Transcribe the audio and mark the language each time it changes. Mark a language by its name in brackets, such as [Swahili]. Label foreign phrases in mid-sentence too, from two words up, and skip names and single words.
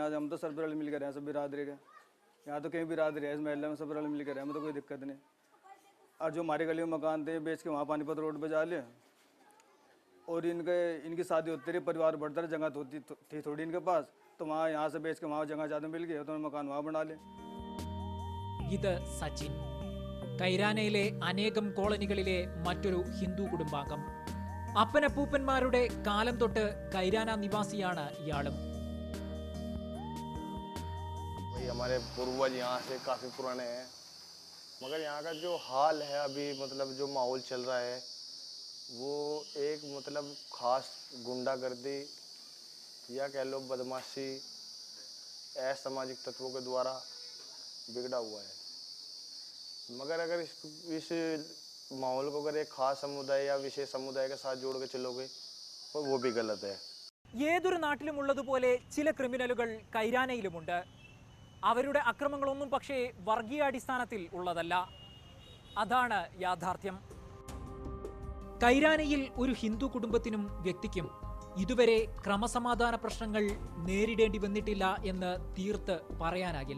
[Hindi] आज हम तो सब रल मिल कर हैं, सब बिरादरी के. यहाँ तो कहीं बिरादरी है इस महल्ले में, सब रल मिल कर हैं, हमें तो कोई दिक्कत नहीं. और जो हमारे गली में मकान थे बेच के वहाँ पानीपत रोड पे जा लिए. और इनकी शादी होती रही, परिवार बढ़ता रहा, जगह होती थी थोड़ी इनके पास, तो वहाँ यहाँ से बेच के वहाँ जगह ज़्यादा मिल गई, तो उन्होंने मकान वहाँ बना लिए. [Malayalam] ഇത് സച്ചിൻ, കൈരാനയിലെ അനേകം കോളനികളിലെ മറ്റൊരു ഹിന്ദു കുടുംബാംഗം. അപ്പനപ്പൂപ്പന്മാരുടെ കാലം തൊട്ട് കൈരാന നിവാസിയാണ് ഇയാളും. [Hindi] हमारे पूर्वज यहाँ से काफ़ी पुराने हैं, मगर यहाँ का जो हाल है अभी, मतलब जो माहौल चल रहा है वो एक मतलब ख़ास गुंडागर्दी या कह लो बदमाशी असामाजिक तत्वों के द्वारा बिगड़ा हुआ है. मगर अगर इस माहौल को अगर एक ख़ास समुदाय या विशेष समुदाय के साथ जोड़ के चलोगे तो वो भी गलत है. [Malayalam] ഏതൊരു നാട്ടിലുമുള്ളതുപോലെ ചില ക്രിമിനലുകൾ കൈരാനയിലുമുണ്ട്. അവരുടെ അക്രമങ്ങളൊന്നും പക്ഷേ വർഗീയാടിസ്ഥാനത്തിൽ ഉള്ളതല്ല. അതാണ് യാഥാർത്ഥ്യം. കൈരാനയിൽ ഒരു ഹിന്ദു കുടുംബത്തിനും വ്യക്തിക്കും ഇതുവരെ ക്രമസമാധാന പ്രശ്നങ്ങൾ നേരിടേണ്ടി വന്നിട്ടില്ല എന്ന് തീർത്ത് പറയാനാകില്ല.